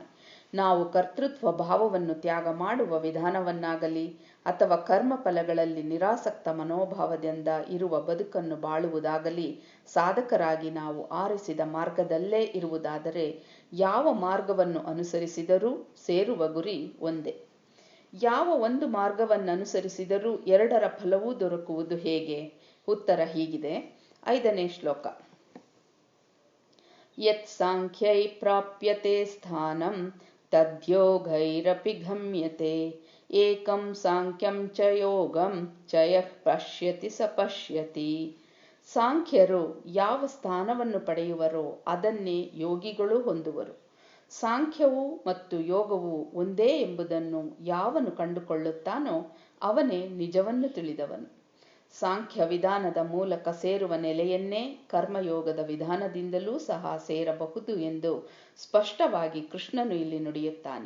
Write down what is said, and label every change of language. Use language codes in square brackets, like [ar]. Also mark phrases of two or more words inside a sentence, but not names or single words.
[kn] ನಾವು ಕರ್ತೃತ್ವ ಭಾವವನ್ನು ತ್ಯಾಗ ಮಾಡುವ ವಿಧಾನವನ್ನಾಗಲಿ ಅಥವಾ ಕರ್ಮಫಲಗಳಲ್ಲಿ ನಿರಾಸಕ್ತ ಮನೋಭಾವದಿಂದ ಇರುವ ಬದುಕನ್ನು ಬಾಳುವುದಾಗಲಿ ಸಾಧಕರಾಗಿ ನಾವು ಆರಿಸಿದ ಮಾರ್ಗದಲ್ಲೇ ಇರುವುದಾದರೆ ಯಾವ ಮಾರ್ಗವನ್ನು ಅನುಸರಿಸಿದರೂ ಸೇರುವ ಗುರಿ ಒಂದೇ. ಯಾವ ಒಂದು ಮಾರ್ಗವನ್ನು ಅನುಸರಿಸಿದರೂ 2ರ ಫಲವೂ ದೊರಕುವುದು ಹೇಗೆ? ಉತ್ತರ ಹೀಗಿದೆ. 5ನೇ ಶ್ಲೋಕ. [sa] ಯತ್ ಸಾಂಖ್ಯೈ ಪ್ರಾಪ್ಯತೆ ಸ್ಥಾನಂ ತದ್ಯೋಗೈರಪಿ ಗಮ್ಯತೆ ಏಕಂ ಸಾಂಖ್ಯಂ ಚ ಯೋಗಂ ಚ ಯಃ ಪಶ್ಯತಿ ಸ ಪಶ್ಯತಿ. [kn] ಸಾಂಖ್ಯರು ಯಾವ ಸ್ಥಾನವನ್ನು ಪಡೆಯುವರೋ ಅದನ್ನೇ ಯೋಗಿಗಳು ಹೊಂದುವರು. ಸಾಂಖ್ಯವು ಮತ್ತು ಯೋಗವು ಒಂದೇ ಎಂಬುದನ್ನು ಯಾವನು ಕಂಡುಕೊಳ್ಳುತ್ತಾನೋ ಅವನೇ ನಿಜವನ್ನು ತಿಳಿದವನು. ಸಾಂಖ್ಯ ವಿಧಾನದ ಮೂಲಕ ಸೇರುವ ನೆಲೆಯನ್ನೇ ಕರ್ಮಯೋಗದ ವಿಧಾನದಿಂದಲೂ ಸಹ ಸೇರಬಹುದು ಎಂದು ಸ್ಪಷ್ಟವಾಗಿ ಕೃಷ್ಣನು ಇಲ್ಲಿ ನುಡಿಯುತ್ತಾನೆ.